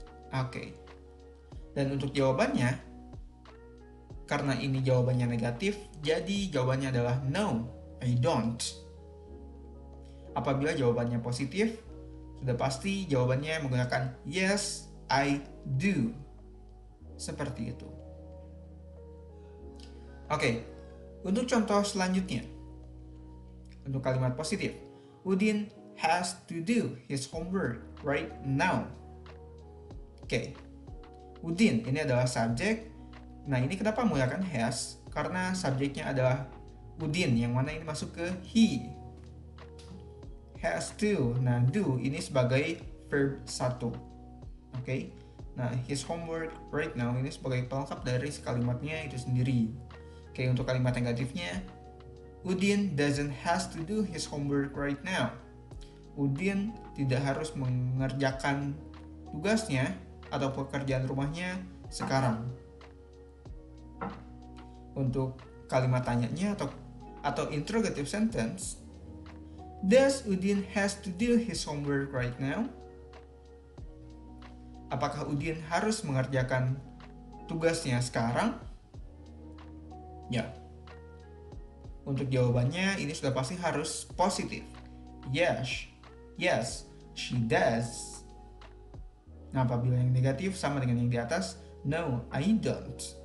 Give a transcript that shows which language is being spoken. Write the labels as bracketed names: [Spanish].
[Indonesian] Oke. Dan untuk jawabannya, karena ini jawabannya negatif, jadi jawabannya adalah [English] no, I don't. [Indonesian] Apabila jawabannya positif, sudah pasti jawabannya menggunakan [English] yes, I do. [Indonesian] Seperti itu. Oke, untuk contoh selanjutnya. Untuk kalimat positif, [English] Udin has to do his homework right now. [Indonesian] Oke, Udin ini adalah subjek. Nah, ini kenapa menggunakan has? Karena subjeknya adalah Udin, yang mana ini masuk ke he. Has to. Nah, do ini sebagai verb 1. Oke. Nah, his homework right now ini sebagai pelengkap dari kalimatnya itu sendiri. Oke, untuk kalimat negatifnya, [English] Udin doesn't has to do his homework right now. [Indonesian] Udin tidak harus mengerjakan tugasnya atau pekerjaan rumahnya sekarang. Untuk kalimat tanyanya atau [English] interrogative sentence, does Udin has to do his homework right now? [Indonesian] Apakah Udin harus mengerjakan tugasnya sekarang? Ya. Untuk jawabannya ini sudah pasti harus positif. [English] Yes, she does. [Indonesian] Nah, apabila yang negatif sama dengan yang di atas, no, I don't.